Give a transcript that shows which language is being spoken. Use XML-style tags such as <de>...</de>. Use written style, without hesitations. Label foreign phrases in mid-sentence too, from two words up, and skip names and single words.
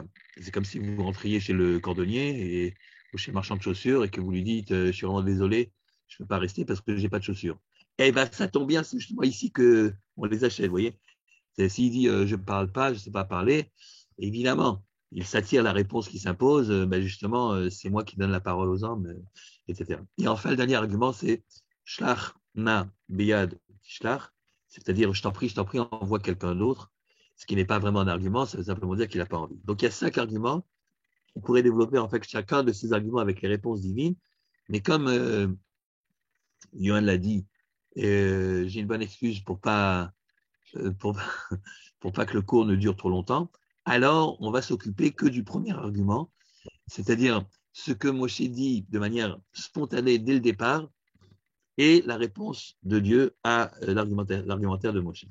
<fr>C'est comme si vous rentriez chez le cordonnier ou chez le marchand de chaussures et que vous lui dites je suis vraiment désolé, je ne peux pas rester parce que je n'ai pas de chaussures. Eh bien, ça tombe bien, c'est justement ici qu'on les achète, vous voyez. S'il dit je ne parle pas, je ne sais pas parler, évidemment, il s'attire la réponse qui s'impose, justement, c'est moi qui donne la parole aux hommes, etc. Et enfin, le dernier argument, c'est</fr> <he>שלח נא ביד תשלח,</he> <fr>c'est-à-dire je t'en prie, envoie quelqu'un d'autre, ce qui n'est pas vraiment un argument, ça veut simplement dire qu'il n'a pas envie. Donc il y a 5 arguments, on pourrait développer en fait chacun de ces arguments avec les réponses divines, Mais comme Johan l'a dit, j'ai une bonne excuse pour pas, pour, pour pas que le cours ne dure trop longtemps, alors on va s'occuper que du premier argument, c'est-à-dire ce que Moshe dit de manière spontanée dès le départ et la réponse de Dieu à l'argumentaire de Moshe.</fr>